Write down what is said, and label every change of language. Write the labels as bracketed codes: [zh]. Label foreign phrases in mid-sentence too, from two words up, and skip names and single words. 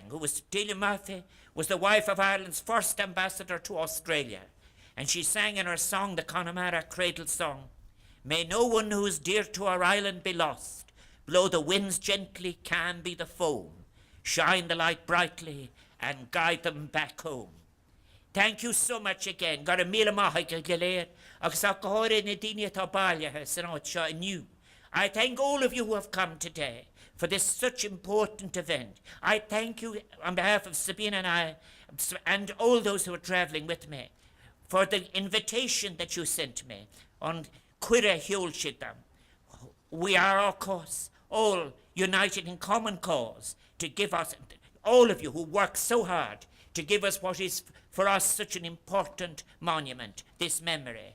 [en] Delia Murphy was the wife of Ireland's first ambassador to Australia, and she sang in her song, the Connemara Cradle Song, "May no one who is dear to our island be lost. Blow the winds gently, calm be the foam. Shine the light brightly and guide them back home." Thank you so much again. [ga] Got a míle maithe go léir, agus a go háirithe na daoine tá bailithe san áit seo inniu. [en] I thank all of you who have come today for this such important event. I thank you on behalf of Sabine and I, and all those who are travelling with me, for the invitation that you sent me on Cuire Hiolshidam. We are, of course, all united in common cause to give us, all of you who work so hard, to give us what is for us such an important monument, this memory.